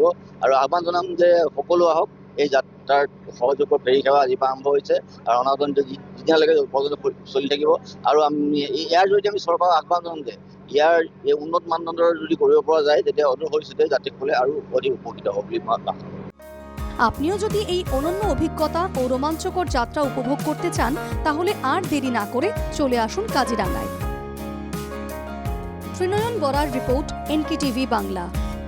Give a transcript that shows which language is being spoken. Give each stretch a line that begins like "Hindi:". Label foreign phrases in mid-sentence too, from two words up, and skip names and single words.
Assamese: আৰু আহ্বান জনাম যে সকলো আহক, এই যাত্ৰাৰ সহযোগৰ ফেৰী সেৱা আজিৰ পৰা আৰম্ভ হৈছে আৰু অনাগত যেতিয়ালৈকে পৰ্যন্ত চলি থাকিব। আৰু আমি ইয়াৰ জৰিয়তে আমি চৰকাৰক আহ্বান জনাম যে ইয়াৰ এই উন্নত মানদণ্ডৰ যদি কৰিব পৰা যায়, তেতিয়া অদূৰ ভৱিষ্যতে যাত্ৰীসকলে আৰু অধিক উপকৃত হ'ব বুলি মই আশা কৰোঁ।
Bangla: আপনিও যদি এই অনন্য অভিজ্ঞতা ও রোমাঞ্চকর যাত্রা উপভোগ করতে চান, তাহলে আর দেরি না করে চলে আসুন কাজিরাঙ্গায়। ত্রিনয়ন বরার রিপোর্ট, NKTV বাংলা।